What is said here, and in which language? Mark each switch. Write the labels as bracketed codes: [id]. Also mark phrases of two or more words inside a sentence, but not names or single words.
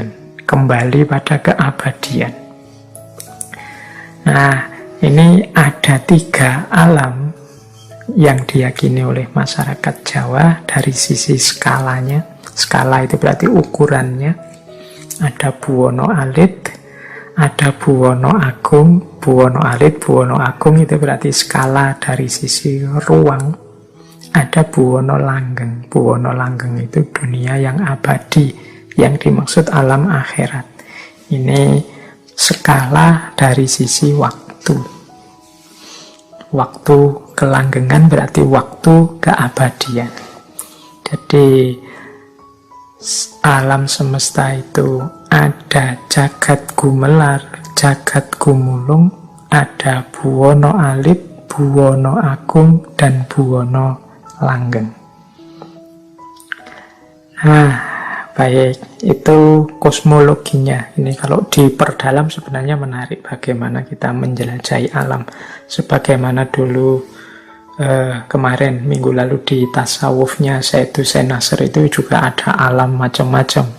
[id] Kembali pada keabadian. Nah, ini ada 3 alam yang diyakini oleh masyarakat Jawa dari sisi skalanya. Skala itu berarti ukurannya. Ada [jv] buwono alit, [id] ada [jv] buwono agung. Buwono alit, buwono agung [id] itu berarti skala dari sisi ruang. Ada [jv] buwono langgeng. Buwono langgeng [id] itu dunia yang abadi, yang dimaksud alam akhirat. Ini skala dari sisi waktu. Waktu kelanggengan berarti waktu keabadian. Jadi alam semesta itu ada [jv] jagat gumelar, jagat gumulung, [id] ada [jv] buwono alit, buwono agung, [id] dan [jv] buwono langgeng. [id] Nah, baik, itu kosmologinya. Ini kalau diperdalam sebenarnya menarik bagaimana kita menjelajahi alam. Sebagaimana dulu kemarin, minggu lalu di tasawufnya Syed Hussein Nasr itu juga ada alam macam-macam.